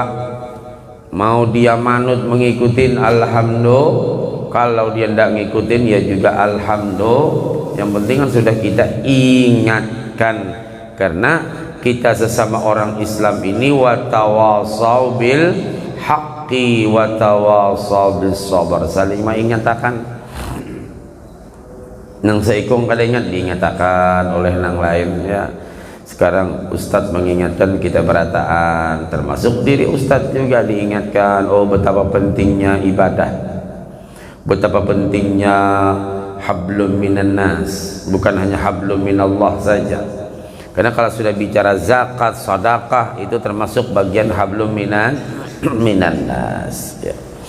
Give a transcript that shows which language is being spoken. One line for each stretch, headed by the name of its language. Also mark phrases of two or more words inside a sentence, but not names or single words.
Indonesian: Mau dia manut mengikutin, alhamdulillah. Kalau dia tidak ngikutin ya juga alhamdulillah. Yang penting kan sudah kita ingatkan, karena kita sesama orang Islam ini
Arabic: وتواصوا بالحق وتواصوا بالصبر,
Indonesian: saling mengingatkan.
Banjar: Nang seikung kada ingat diingatkan oleh nang lain ya.
Indonesian: Sekarang Ustadz mengingatkan kita berataan, termasuk diri Ustadz juga diingatkan. Oh, betapa pentingnya ibadah, betapa pentingnya
Arabic: حبل من الناس,
Indonesian: bukan hanya
Arabic: حبل من الله
Indonesian: saja. Karena kalau sudah bicara zakat, sedekah, itu termasuk bagian
Arabic: حبل من الناس
Indonesian: ya.